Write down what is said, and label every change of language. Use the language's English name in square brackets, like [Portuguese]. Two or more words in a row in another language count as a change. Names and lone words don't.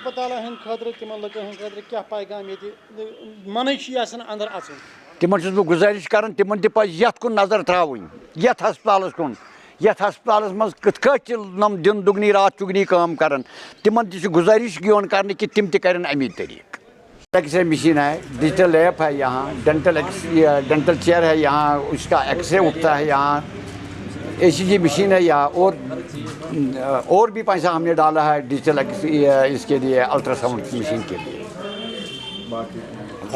[Kashmiri] تِمن چھُس بہٕ گُزٲرِش کران تِمن تہِ پزِ یتھ کُن نظر تراوٕنۍ یتھ ہسپتالس کُن یتھ ہسپتالس منٛز کِتھ کٲٹھۍ چھِ یِم دِن دُگنی رات چُگنی کٲم کران. تِمن تہِ چھُ گُزٲرِش یِوان کرنہٕ کہِ تِم تہِ کرن امی طریٖقہٕ. [Urdu] ایکس رے مشین ہے ڈیجیٹل لیب ہے یہاں ڈینٹل چیئر ہے یہاں اس کا ایکس رے اٹھتا ہے یہاں ACG مشین ہے یہاں اور بھی پیسہ ہم نے ڈالا ہے ڈیجیٹل اس کے لیے الٹرا ساؤنڈ مشین کے لیے.